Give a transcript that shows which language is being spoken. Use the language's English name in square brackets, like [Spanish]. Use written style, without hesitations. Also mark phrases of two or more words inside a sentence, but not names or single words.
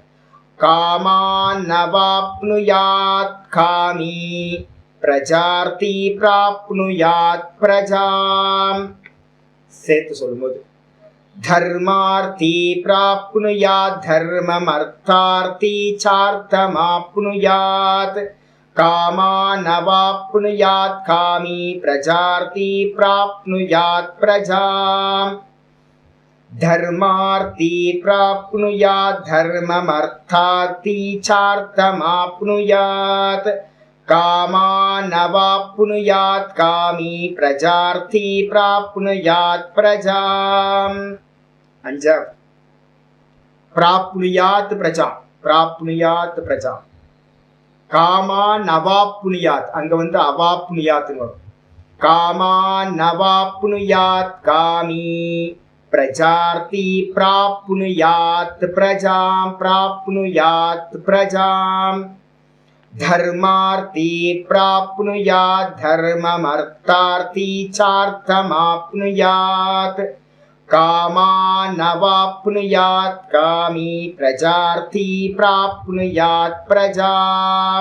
[Sanskrit] कामानवाप्नुयात् कामी प्रजार्थी प्राप्नुयात् प्रजां. [Tamil] சேர்த்து சொல்லும்போது [Sanskrit] धर्मार्थी प्राप्नुयात् धर्मम् अर्थार्थी चार्थमाप्नुयात् कामानवाप्नुयात् कामी प्रजार्थी प्राप्नुयात् प्रजां. धर्मार्थी प्राप्नुयात् धर्मम् अर्थार्थी चार्थमाप्नुयात् कामानवाप्नुयात् कामी प्रजार्थी प्राप्नुयात् प्रजां. अंजाव प्राप्नुयात् प्रजा प्राप्नुयात् प्रजा कामानवाप्नुयात् [Tamil] அங்க வந்து அவாப்னுயாத்னு வரும். [Sanskrit] कामानवाप्नुयात् कामी प्रजार्थी प्राप्नुयात् प्रजां प्राप्नुयात् प्रजां. धर्मार्थी प्राप्नुयात् धर्मम् अर्थार्थी चार्थमाप्नुयात् कामानवाप्नुयात् कामी प्रजार्थी प्राप्नुयात् प्रजां.